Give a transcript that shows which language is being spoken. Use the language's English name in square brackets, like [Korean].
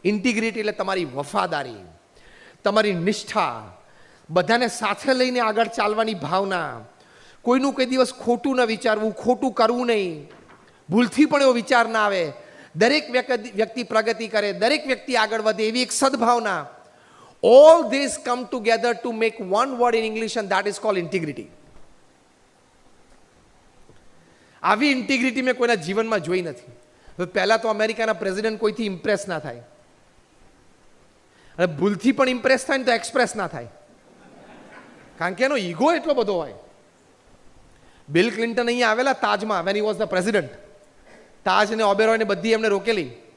[Gujarati] Integrity એટલે તમારી વફાદારી, તમારી નિષ્ઠા, બધાને સાથે લઈને આગળ ચાલવાની ભાવના, કોઈનું કોઈ દિવસ ખોટું ન વિચારવું, ખોટું કરવું નહીં, ભૂલથી પણ એવો વિચાર ના આવે, દરેક વ્યક્તિ પ્રગતિ કરે, દરેક વ્યક્તિ આગળ વધે એવી એક સદભાવના. [English] All this come together to make one word in English and that is called integrity. [Gujarati] આવી ઇન્ટિગ્રિટી મેં કોઈના જીવનમાં જોઈ નથી. હવે પહેલા તો અમેરિકાના પ્રેસિડેન્ટ કોઈથી ઇમ્પ્રેસ ના થાય, અને ભૂલથી પણ ઇમ્પ્રેસ થાય ને તો એક્સપ્રેસ ના થાય, કારણ કે એનો ઈગો એટલો બધો હોય. બિલ ક્લિન્ટન અહીંયા આવેલા તાજમાં, [English] when he was the president, [Gujarati] તાજ ને ઓબેરોય ને બધી એમને રોકેલી.